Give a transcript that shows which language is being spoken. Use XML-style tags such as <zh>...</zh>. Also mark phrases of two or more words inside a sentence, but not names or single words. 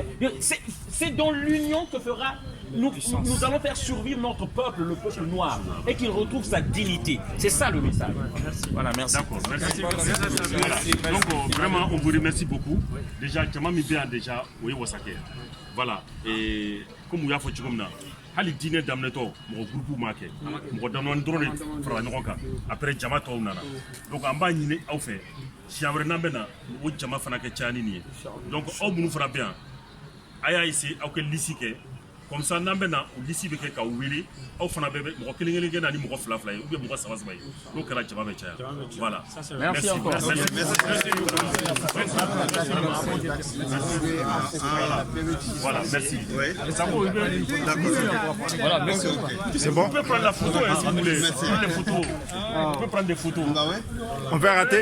<fr>C'est dans l'union que nous allons faire survivre notre peuple, le peuple noir, et qu'il retrouve sa dignité. C'est ça le message. Merci. Voilà, merci. D'accord, merci. Voilà. Donc vraiment, on vous remercie beaucoup. Déjà, déjà, oui, voilà. Et comme vous avez fait</fr> <bm>hali diinɛ daminɛtɔ mɔgɔ gurupu m'a kɛ mɔgɔ damadɔni dɔrɔn de farala ɲɔgɔn kan après jama tɔw nana donc an b'a ɲini aw fɛ siɲɛ wɛrɛ n'an bɛ na o jama fana kɛ caya ni nin ye donc aw minnu fana bɛ yan a y'a essayer aw kɛ lisi kɛ</bm> <fr>comme ça</fr> <bm>n'an bɛ na o lisi bɛ kɛ k'aw wele aw fana bɛ mɔgɔ kelen kelen kɛ na ni mɔgɔ fila fila ye</bm> <fr>ou bien</fr> <bm>mɔgɔ saba saba ye n'o kɛra jama bɛ caya voilà.</bm> <fr>Merci encore. Voilà, merci. Voilà, merci. C'est bon. On peut prendre la photo si vous voulez. Les photos. On peut prendre des photos. On peut rater.</fr>